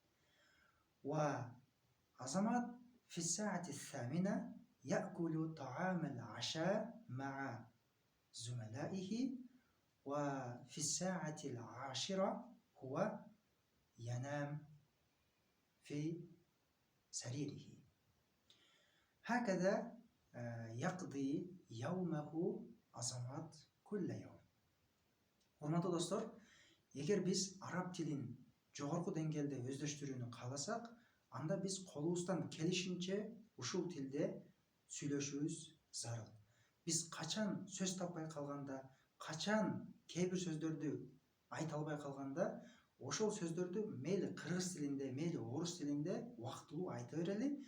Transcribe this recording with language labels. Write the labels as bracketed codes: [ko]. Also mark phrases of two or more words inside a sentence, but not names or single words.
[ar] وعظمت في الساعة 8 يأكل طعام العشاء مع زملائه، وفي الساعة 10 هو ينام في سريره. هكذا يقضي يومه عظمت كل يوم. [ky] Урматтуу достор, эгер биз араб тилин жогорку деңгээлде өздөштүрүүнү кааласак, анда биз колубуздан келишинче ушул тилде сүйлөшүүбүз зарыл. Биз качан сөз таппай калганда, качан кээ бир сөздөрдү айта албай калганда, ошол сөздөрдү мейли кыргыз тилинде, мейли орус тилинде убактылуу айта берели.